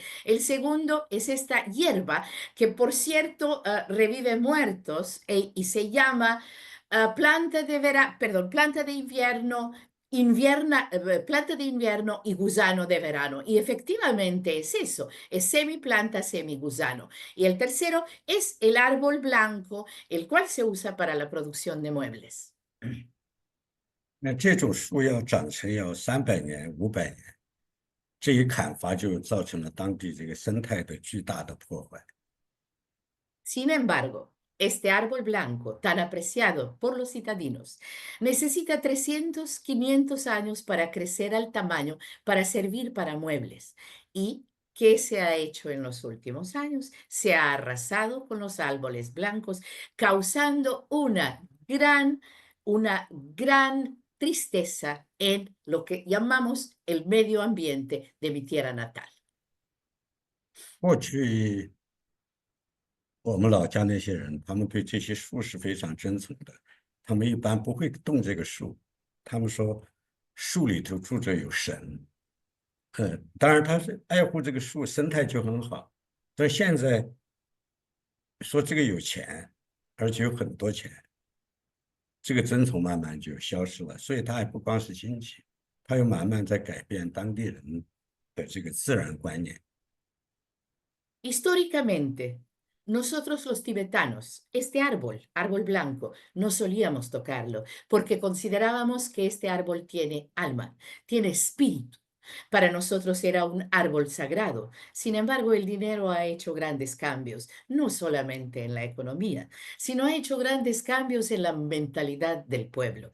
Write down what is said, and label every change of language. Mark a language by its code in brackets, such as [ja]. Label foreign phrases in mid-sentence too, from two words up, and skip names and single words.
[es] El segundo es esta hierba que, por cierto, revive muertos y se llama planta de invierno planta de invierno y gusano de verano. Y efectivamente es eso, es semiplanta, semigusano. Y el tercero es el árbol blanco, el cual se usa para la producción de muebles. [zh] 那这种树要长成要300年、500年，这一砍伐就造成了当地这个生态的巨大的破坏。 [es] Sin embargo, este árbol blanco, tan apreciado por los citadinos, necesita 300, 500 años para crecer al tamaño para servir para muebles. ¿Y qué se ha hecho en los últimos años? Se ha arrasado con los árboles blancos, causando una gran tristeza en lo que llamamos el medio ambiente de mi tierra natal. [zh] 过去我们老家那些人，他们对这些树是非常珍崇的，他们一般不会动这个树，他们说树里头住着有神。当然他是爱护这个树，生态就很好。但现在说这个有钱，而且有很多钱，这个珍崇慢慢就消失了。所以它也不光是经济，它又慢慢在改变当地人的这个自然观念。 [es] Históricamente, nosotros los tibetanos, este árbol blanco, no solíamos tocarlo porque considerábamos que este árbol tiene alma, tiene espíritu. Para nosotros era un árbol sagrado. Sin embargo, el dinero ha hecho grandes cambios, no solamente en la economía, sino ha hecho grandes cambios en la mentalidad del pueblo.